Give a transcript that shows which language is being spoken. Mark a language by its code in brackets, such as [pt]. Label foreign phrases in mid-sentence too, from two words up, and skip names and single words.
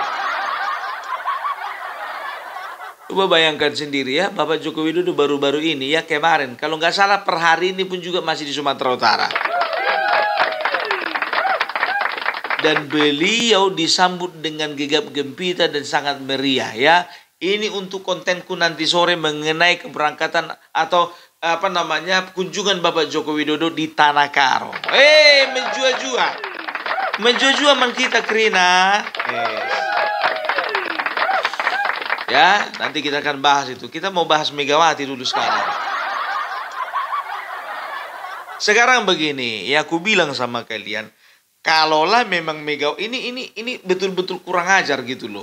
[id] Coba bayangkan sendiri ya, Bapak Joko Widodo baru-baru ini ya kemarin, kalau nggak salah per hari ini pun juga masih di Sumatera Utara. Dan beliau disambut dengan gegap gempita dan sangat meriah ya. Ini untuk kontenku nanti sore mengenai keberangkatan atau kunjungan Bapak Joko Widodo di Tanah Karo. [btx] Menjua-jua. Menjua-jua man kita Krina. [id] Ya, nanti kita akan bahas itu. Kita mau bahas Megawati dulu sekarang. Sekarang begini, ya aku bilang sama kalian, kalaulah memang ini betul-betul kurang ajar gitu loh.